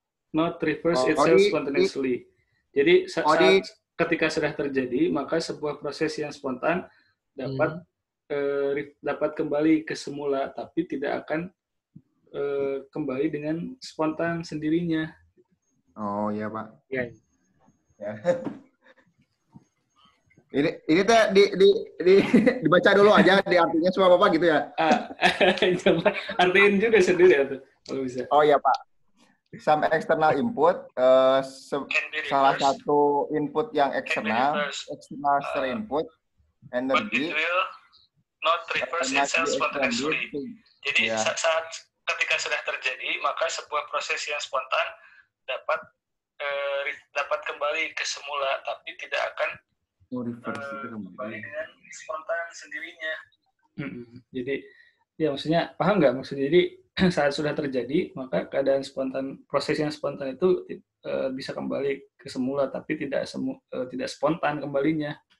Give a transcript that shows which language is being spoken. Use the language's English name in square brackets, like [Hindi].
[English] not reverse itself spontaneously. [Indonesian] Jadi saat ketika sudah terjadi, maka sebuah proses yang spontan dapat kembali ke semula, tapi tidak akan kembali dengan spontan sendirinya. Oh iya Pak. Ya. Ini teh dibaca dulu aja di artinya semua Bapak gitu ya. Coba artiin juga sendiri atau kalau bisa. Oh iya Pak. [English] Some external input, [Indonesian] salah satu input yang external input, energi. [English] But it will not reverse itself spontaneously. [Indonesian] Jadi saat ketika sudah terjadi, maka sebuah proses yang spontan dapat kembali ke semula, tapi tidak akan kembali dengan spontan sendirinya. Jadi ya maksudnya paham nggak maksudnya? Jadi saat sudah terjadi maka keadaan spontan, proses yang spontan itu bisa kembali ke semula, tapi tidak spontan kembalinya.